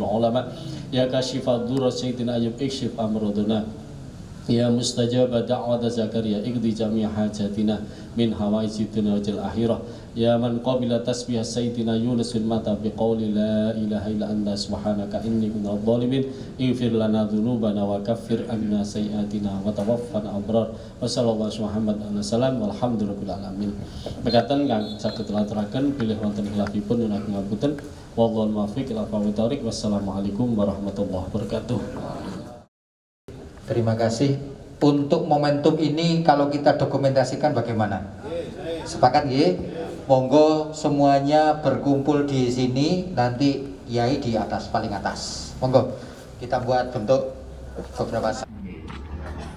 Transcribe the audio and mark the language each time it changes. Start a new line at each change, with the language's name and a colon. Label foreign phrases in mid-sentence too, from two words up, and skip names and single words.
Arabic: اللهم يا كاشف ضر سيدنا أيوب اكشف أمراضنا يا مستجيب دعوة زكريا اقض جميع حاجاتنا من حوائج الدنيا والآخرة يا من قبل تسبيح سيدنا يونس في الظلمات بقوله لا إله إلا أنت سبحانك إني كنت ظالمين اغفر لنا ذنوبنا وكفر عنا سيئاتنا وتوفنا الأبرار وصلى الله محمد عليه وسلم والحمد لله العالمين.
Javanese: Mekaten kang saged laturaken bilih wonten khilafipun nyuwun ngapunten
Arabic: والله الموفق إلى أقوم الطريق. والسلام عليكم ورحمة الله وبركاته.
Indonesian: Terima kasih. Untuk momentum ini kalau kita dokumentasikan bagaimana? Sepakat nggih? Monggo semuanya berkumpul di sini, nanti Yai di atas, paling atas. Monggo kita buat bentuk beberapa